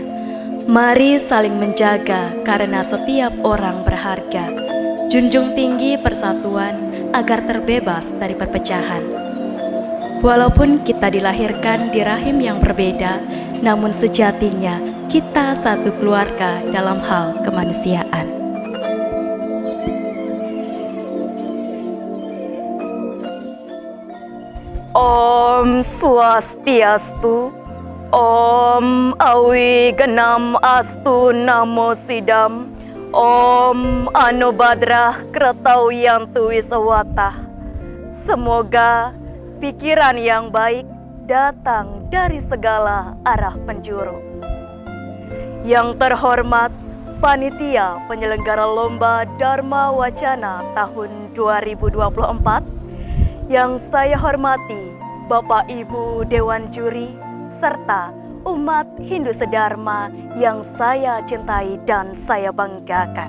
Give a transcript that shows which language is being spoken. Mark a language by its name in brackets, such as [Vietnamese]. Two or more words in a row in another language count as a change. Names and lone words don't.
[Indonesian] Mari saling menjaga karena setiap orang berharga. Junjung tinggi persatuan agar terbebas dari perpecahan. Walaupun kita dilahirkan di rahim yang berbeda, namun sejatinya kita satu keluarga dalam hal kemanusiaan. [Sanskrit] Om Swastiastu, Om Awi Genam Astu Namo Sidam, Om Anubadrah Kretau Yantu Wisawata. [Indonesian] Semoga pikiran yang baik datang dari segala arah penjuru. Yang terhormat Panitia Penyelenggara Lomba Dharma Wacana tahun 2024, yang saya hormati Bapak Ibu Dewan Juri serta umat Hindu Sedharma yang saya cintai dan saya banggakan.